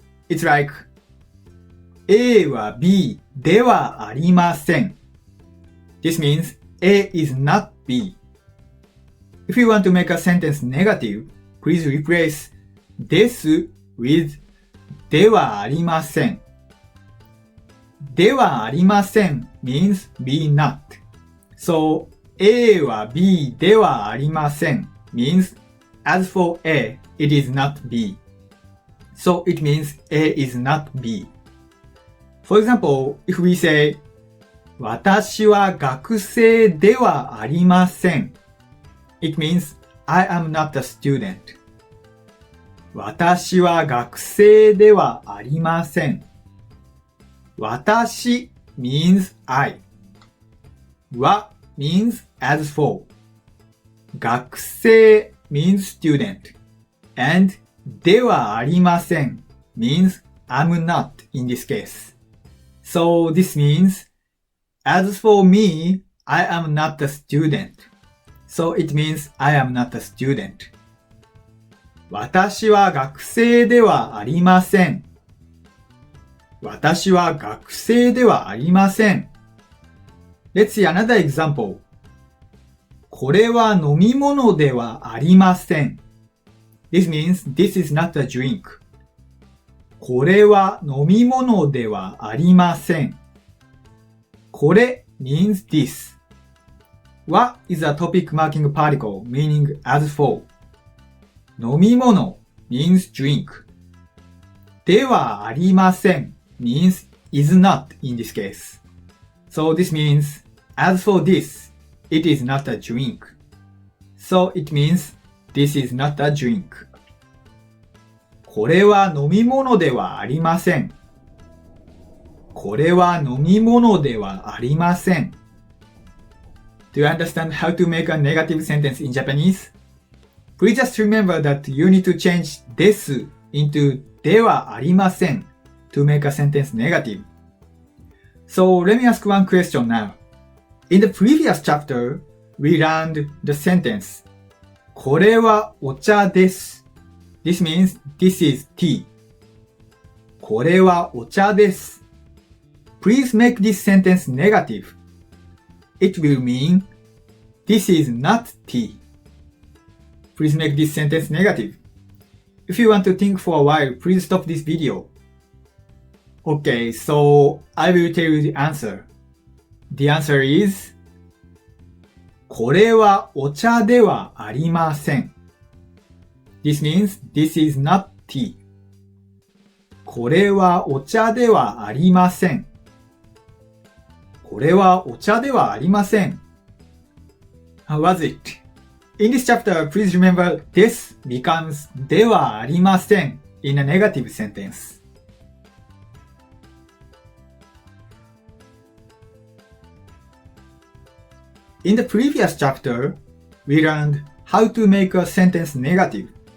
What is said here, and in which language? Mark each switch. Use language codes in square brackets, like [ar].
[en] It's like A は B ではありません This means A is not B. If you want to make a sentence negative, please replace です with ではありません。ではありません means be not. So, A は B ではありません means as for A, it is not B. So, it means A is not B. For example, if we say [ja] 私は学生ではありません [en] It means I am not a student. [ja] 私は学生ではありません。 [en] 私 means I. は means as for. 学生 means student. And ではありません means I'm not in this case. So this means as for me, I am not a student. So it means I am not a student. [ja] 私は学生ではありません。私は学生ではありません。 [en] Let's see another example. [ja] これは飲み物ではありません。 [en] This means this is not a drink. [ja] これは飲み物ではありません。 [en] これ means this. は is a topic marking particle meaning as for. 飲み物 means drink. ではありません means is not in this case. So this means as for this, it is not a drink. So it means this is not a drink. [ja] これは飲み物ではありません。これは飲み物ではありません。 [en] Do you understand how to make a negative sentence in Japanese? Please just remember that you need to change です into ではありません to make a sentence negative. So let me ask one question now. In the previous chapter, we learned the sentence [ja] これはお茶です。 [en] This means this is tea. [ja] これはお茶です。 [en] Please make this sentence negative. It will mean this is not tea. Please make this sentence negative. If you want to think for a while, please stop this video. Okay, so I will tell you the answer. The answer is [ja] これはお茶ではありません。 [en] This means this is not tea. [ja] これはお茶ではありません。これはお茶ではありません。 [en] How was it? In this chapter, please remember this becomes ではありません in a negative sentence. In the previous chapter, we learned how to make a sentence negative.